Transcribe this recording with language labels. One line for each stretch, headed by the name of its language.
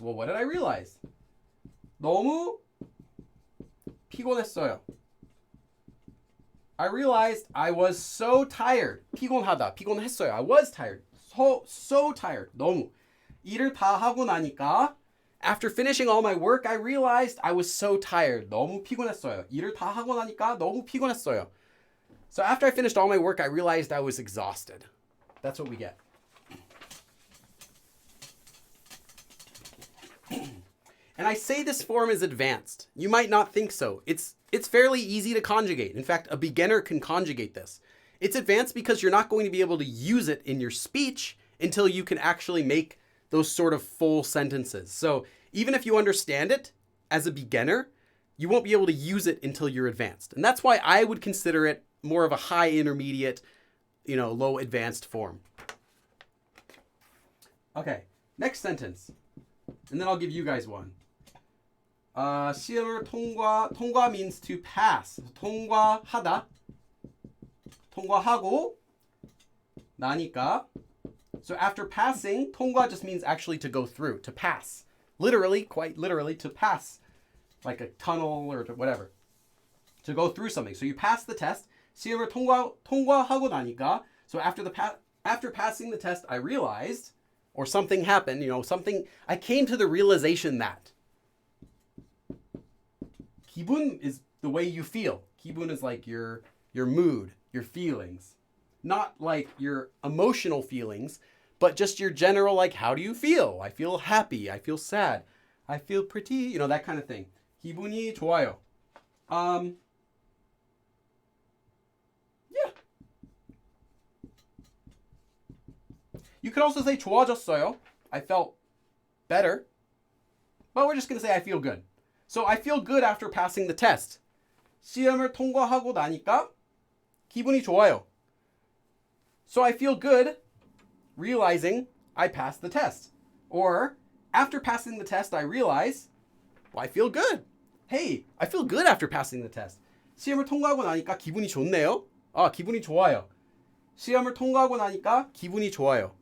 English: Well, what did I realize?
Korean: 너무 피곤했어요.
English: I realized I was so tired.
Korean: 피곤하다. 피곤했어요.
English: I was tired. So tired. 너무.
Korean: 일을 다 하고 나니까
English: after finishing all my work, I realized I was so tired.
Korean: 너무 피곤했어요. 일을 다 하고 나니까 너무 피곤했어요.
English: So after I finished all my work, I realized I was exhausted. That's what we get. And I say this form is advanced. You might not think so. It's fairly easy to conjugate. In fact, a beginner can conjugate this. It's advanced because you're not going to be able to use it in your speech until you can actually make those sort of full sentences. So even if you understand it as a beginner, you won't be able to use it until you're advanced. And that's why I would consider it more of a high intermediate, low advanced form. Okay, next sentence. And then I'll give you guys one. 시험을 통과 means to pass.
Korean: 통과하다. 통과하고 나니까.
English: So after passing, 통과 just means actually to go through, to pass. Literally, quite literally, to pass. Like a tunnel or whatever. To go through something. So you pass the test.
Korean: 시험을 통과하고 나니까.
English: So after passing the test, I realized, or something happened, I came to the realization that. 기분 is the way you feel. 기분 is like your mood, your feelings. Not like your emotional feelings, but just your general, like, how do you feel? I feel happy. I feel sad. I feel pretty, that kind of thing.
Korean: 기분이 좋아요.
English: You could also say 좋아졌어요. I felt better. But we're just going to say I feel good. So I feel good after passing the test.
Korean: 시험을 통과하고 나니까 기분이 좋아요.
English: So I feel good realizing I passed the test. Or after passing the test, I realize, well, I feel good. Hey, I feel good after passing the test.
Korean: 시험을 통과하고 나니까 기분이 좋네요. 기분이 좋아요. 시험을 통과하고 나니까 기분이 좋아요.